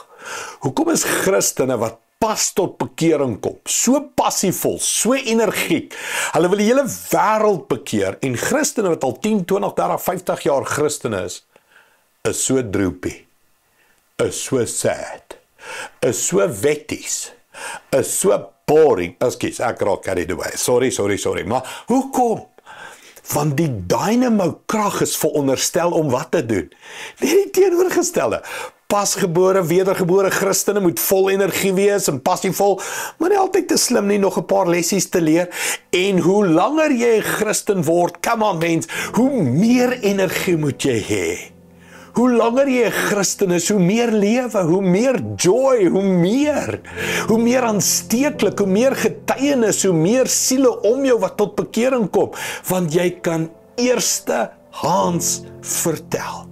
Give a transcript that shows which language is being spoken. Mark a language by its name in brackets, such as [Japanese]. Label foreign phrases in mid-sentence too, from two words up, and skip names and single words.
[Afrikaans] Hoekom is Christene wat pas tot bekering kom, so passievol, so energiek, hulle wil die hele wêreld bekeer, en Christene wat al 10, 20, 30, 50 jaar Christene is so droopy, is so sad, is so wetties, is so boring, ek raak [English] carried away, [Afrikaans] sorry, maar hoekom? Want die dynamo krag is veronderstel om wat te doen? Nie die teenoorgestelde. Pasgebore, wedergebore Christene moet vol energie wees en passievol, maar nie altyd te slim nie, nog 'n paar lessies te leer. En hoe langer jy 'n Christen word, [English] come on [Afrikaans] mens, hoe meer energie moet jy hê. Hoe langer jy 'n Christen is, hoe meer lewe, hoe meer joy, hoe meer aansteeklik, hoe meer getuienis, hoe meer siele om jou wat tot bekering kom, want jy kan eerstehands vertel.